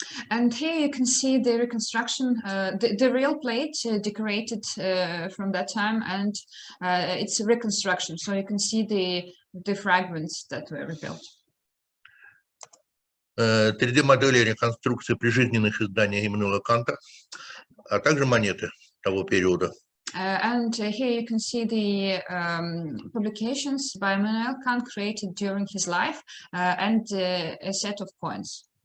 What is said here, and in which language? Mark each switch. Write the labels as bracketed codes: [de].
[en] And here you can see the reconstruction, the real plate decorated from that time, and it's a reconstruction. So you can see the fragments that were rebuilt. [ru] 3D-модели реконструкции прижизненных изданий Иммануэла Канта, а также монеты того периода. [en] And here you can see the publications by Immanuel Kant created during his life, and a set of coins.